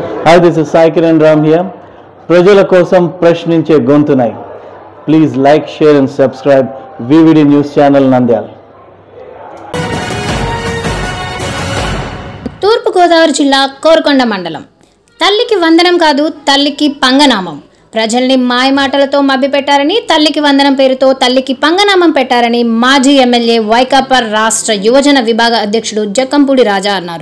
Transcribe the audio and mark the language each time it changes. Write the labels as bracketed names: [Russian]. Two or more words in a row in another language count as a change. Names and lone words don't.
[English] Hi, this is Sai Kiran Ram here. [Telugu] ప్రజల కోసం ప్రశ్నించే గొంతునై. [English] Please like, share and subscribe VVD News Channel Nandyal. [Telugu] తూర్పు గోదావరి జిల్లా కోరుకొండ మండలం. తల్లికి వందనం కాదు, తల్లికి పంగనామం. ప్రజల్ని మాయమాటలతో మభ్యపెట్టారని, తల్లికి వందనం పేరుతో తల్లికి పంగనామం పెట్టారని మాజీ ఎమ్మెల్యే వైకాపా రాష్ట్ర యువజన విభాగ అధ్యక్షుడు జక్కంపూడి రాజా అన్నారు.